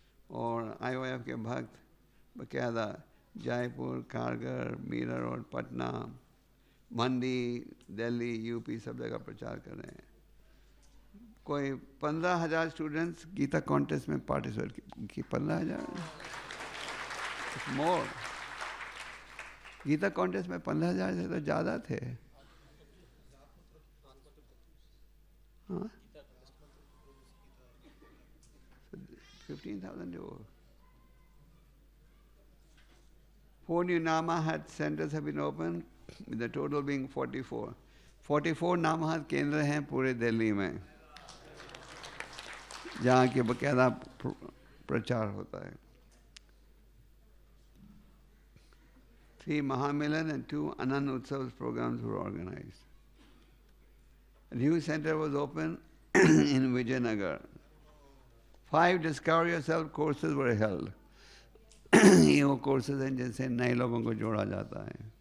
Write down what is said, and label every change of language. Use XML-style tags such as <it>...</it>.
<hi>और IOF के भक्त बकायदा जयपुर, कारगर, मीरठ और पटना, मंडी, दिल्ली, यूपी सब जगह प्रचार कर रहे हैं। कोई 15,000 स्टूडेंट्स गीता कॉन्टेस्ट में पार्टिसिपेट की। 15,000 मोर। गीता कॉन्टेस्ट में 15,000 से तो ज़्यादा थे। हाँ, 15,000 जो</hi> <en>4 new Namahat centers have been opened, with the total being 44.</en> <hi>44 Namahat केंद्र हैं पूरे दिल्ली में, जहाँ के बकायदा प्रचार होता है।</hi> <en>3 Mahamilan and 2 Anand Utsav programs were organized. A new center was opened in Vijayanagar. 5 Discover Yourself courses were held.</en> <hi>ये वो कोर्सेज हैं जिनसे नए लोगों को जोड़ा जाता है।</hi>